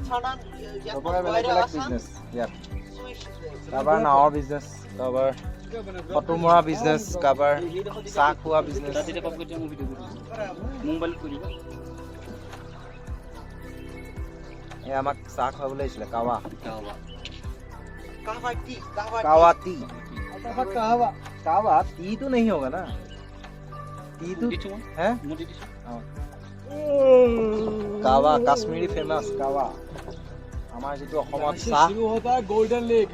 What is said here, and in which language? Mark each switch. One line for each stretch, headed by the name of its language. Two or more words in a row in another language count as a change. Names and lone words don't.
Assamese: চবৰে বেলেগ বেলেগ বিজনেছ ইয়াত। কাৰোবাৰ নাৱৰ বিজনেছ, কাৰোবাৰ ফটো মৰা বিজনেছ, কাৰোবাৰ চাহ খোৱা বিজনেছ। এই আমাক চাহ খুৱাবলৈ আহিছিলে, কাৱা टी।
Hindi: कावा टी तो नहीं होगा ना? टी तो है कावा, कश्मीरी फेमस कावा। हमारे जो
Assamese: अসমত চাহ
Hindi: शुरू होता है गोल्डन लेक।